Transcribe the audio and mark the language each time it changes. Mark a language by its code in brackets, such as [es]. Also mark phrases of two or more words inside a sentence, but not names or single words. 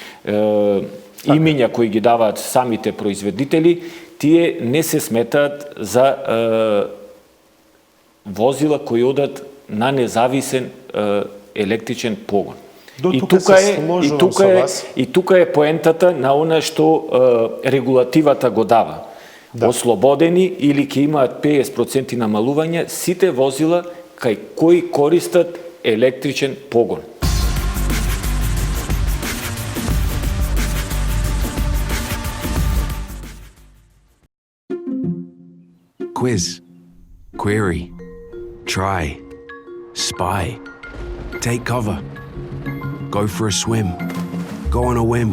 [mk] имиња кои ги даваат самите производители, тие не се сметаат за возила кои одат на независен електричен погон. И тука е поентата на она што регулативата го дава. Ослободени или ќе имаат 50% намалување сите возила кај кои користат електричен погон. [en] Quiz, query, try, spy, take cover, go for a swim, Go on a whim.